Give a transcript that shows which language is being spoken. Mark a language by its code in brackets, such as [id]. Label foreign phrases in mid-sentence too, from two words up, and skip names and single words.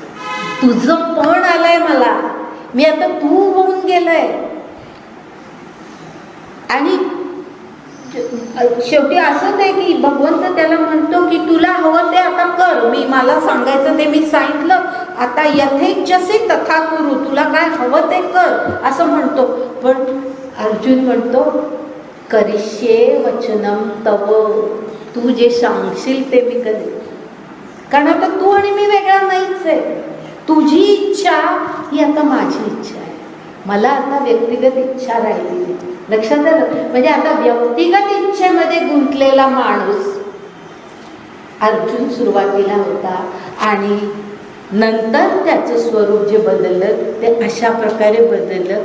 [mr] तुझं पण आलंय मला. मी आता तू होऊन गेलंय. आणि शेवटी असंच आहे की भगवंत त्याला म्हणतो की तुला हवं ते आता कर. मला सांगायचं ते मी सांगितलं. [sa] आता यथेच्छसे तथा कुरु. [mr] तुला काय हवं ते कर असं म्हणतो. पण अर्जुन म्हणतो [sa] करिष्ये वचनम तव. [mr] तू जे सांगशील ते मी करेन. कारण आता तू आणि मी वेगळा नाहीच आहे. तुझी इच्छा ही आता माझी इच्छा आहे. मला आता व्यक्तिगत इच्छा राहिली नाही. लक्षात आलं. म्हणजे आता व्यक्तिगत इच्छेमध्ये गुंतलेला माणूस अर्जुन सुरुवातीला होता आणि नंतर त्याचं स्वरूप जे बदललं ते अशा प्रकारे बदललं.